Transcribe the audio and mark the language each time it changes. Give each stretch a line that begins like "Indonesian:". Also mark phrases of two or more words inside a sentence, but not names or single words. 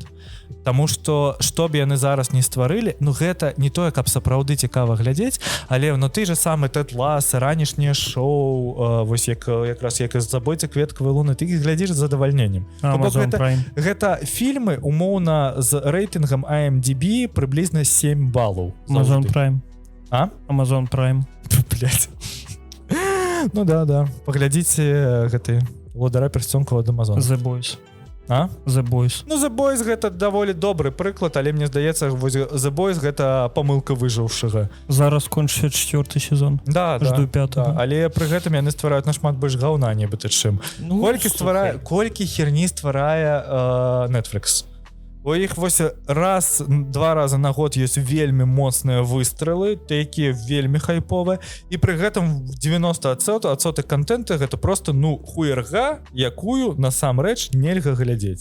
Belarusian: Таму што б яны зараз не стварылі, ну гэта не тое, каб сапраўды цікава глядзець, але ну ты же самы Тед Ласса, ранішняе шоу, вось якраз як з забойцы кветкавай луны, ты іх глядзіш з задавальненнем. Гэта фільмы умоўна з рэйтынгам IMDb прыблізна 7 балаў. Amazon Prime. Amazon Prime. Блядь. Ну да. Паглядзіце гэты лодара персцёнку ад Amazon. The Boys. А? The Boys. Ну The Boys гэта даволі добры прыклад, але мне здаецца вось The Boys гэта памылка выжыўшага. Зараз кончыцца 4-й сезон. Да,
Russian: Жду
Belarusian: да, 5-го. да, але пры гэтым яны ствараюць нашмат больш гаўна, нібыта чым. Ну, Колькі херні стварае Netflix. У іх вось два раза на год ёсць вельмі моцныя выстрэлы, якія вельмі хайповыя, і пры гэтым 90% контента гэта просто хуерга, якую насамрэч нельга глядзець.